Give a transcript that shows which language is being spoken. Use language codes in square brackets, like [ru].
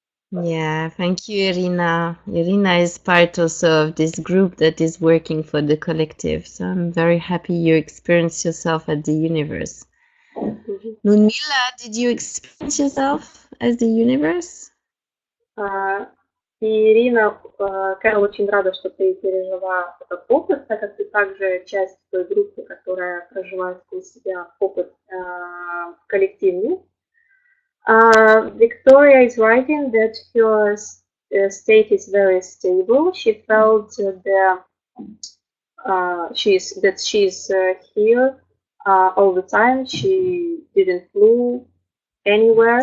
[en] Yeah, thank you, Irina. Irina is part also of this group that is working for the collective. So I'm very happy you experienced yourself at the universe. Ludmila, did you experience yourself as the universe? [ru] Ирина, Кэрол, очень рада, что ты пережила этот опыт, так как ты также часть той группы, которая проживает сквозь себя опыт коллективный. [en] Victoria is writing that her state is very stable. She felt the she's here all the time. She didn't flew anywhere.